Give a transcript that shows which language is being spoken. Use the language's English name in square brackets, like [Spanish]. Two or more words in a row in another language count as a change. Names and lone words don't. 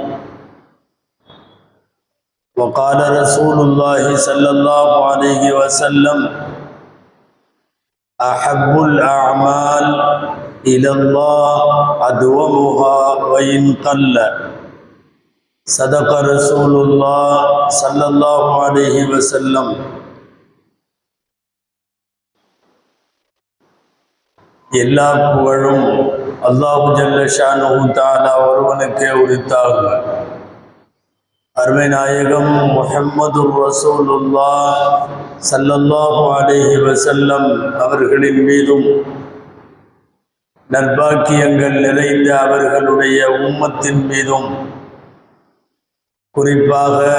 [Arabic] وقال رسول الله صلى الله عليه وسلم: أحب الأعمال إلى الله أدومها وإن قل. صدق رسول الله صلى الله عليه وسلم. [Tamil] எல்லா புகழும் [Arabic] الله جل شأنه تعالى [Tamil] ஒருவனுக்கே உரித்தாகுக. அருமை நாயகம் [Arabic] محمد رسول الله صلى الله عليه وسلم [Tamil] அவர்களின் மீதும் நற்பாக்கியங்கள் நிறைந்த அவர்களுடைய உம்மத்தின் மீதும் குறிப்பாக